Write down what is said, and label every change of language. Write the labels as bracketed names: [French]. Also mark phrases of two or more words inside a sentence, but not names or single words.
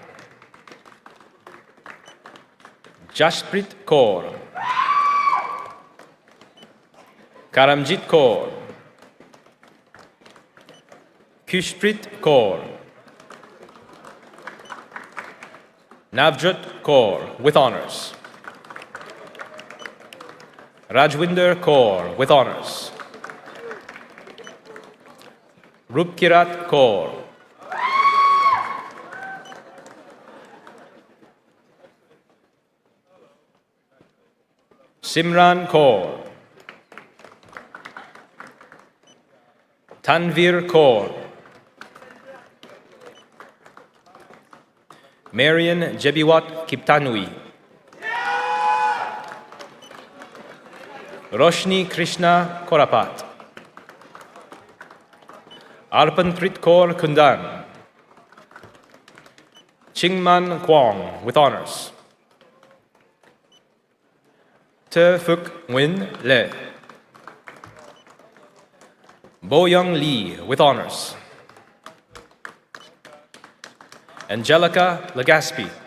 [English] Jashprit Kaur, Karamjit Kaur, Kushprit Kaur, Navjot Kaur with honors, Rajwinder Kaur with honors, Rupkirat Kaur, Simran Kaur, Tanvir Kaur, Marian Jebiwat Kiptanui, Roshni Krishna Korapat, Arpanprit Kaur Kundan, Chingman Kwong with honors, Te Phuc Nguyen Le. Bo Young Lee with honors. Angelica Legaspi.